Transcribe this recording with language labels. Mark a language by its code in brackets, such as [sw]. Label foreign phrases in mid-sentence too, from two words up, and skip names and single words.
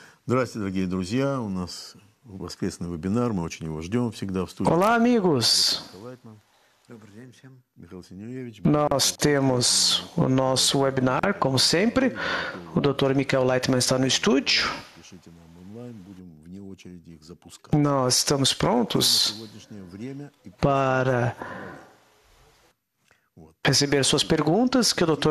[ru] Здравствуйте, дорогие друзья. У нас воскресный вебинар. Мы очень его ждем всегда в студии. [pt] Olá, amigos. Nós temos o nosso webinar, como sempre. O Dr. Michael Leitman está no estúdio. Nós estamos prontos para receber suas perguntas, que o Dr.